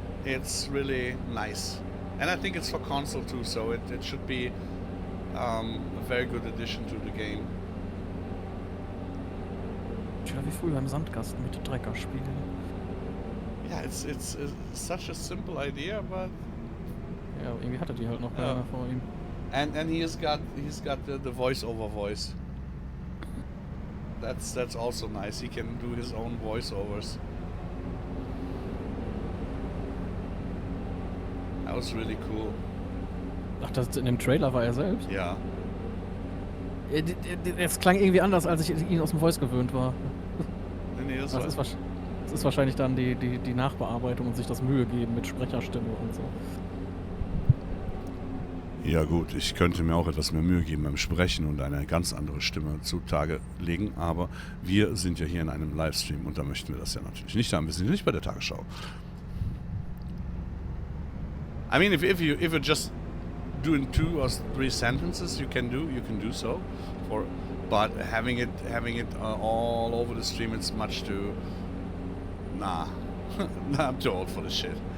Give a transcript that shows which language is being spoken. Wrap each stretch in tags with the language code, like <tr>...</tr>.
<en>It's really nice, and I think it's for console too, so it should be a very good addition to the game.</en> <de>Tja, wie früher im Sandkasten mit Trecker spielen.</de> <en>Yeah, it's such a simple idea, but</en> <de>Ja, irgendwie hatte die halt noch Ja. vor ihm.</de> <en>and he's got the voice-over voice. That's also nice. He can do his own voiceovers. That was really cool.</en> <de>Ach, das in dem Trailer war er selbst? Ja. Es klang irgendwie anders, als ich ihn aus dem Voice gewöhnt war. Nee, das Das war, ist wahrscheinlich dann die Nachbearbeitung und sich das Mühe geben mit Sprecherstimme und so. ja gut, ich könnte mir auch etwas mehr Mühe geben beim Sprechen und eine ganz andere Stimme zutage legen, aber wir sind ja hier in einem Livestream und da möchten wir das ja natürlich nicht haben. Wir sind nicht bei der Tagesschau.</de> <en>I mean, if you're just doing 2 or 3 sentences, you can do so. But having it all over the stream, it's much too. Nah, I'm too old for this shit.</en>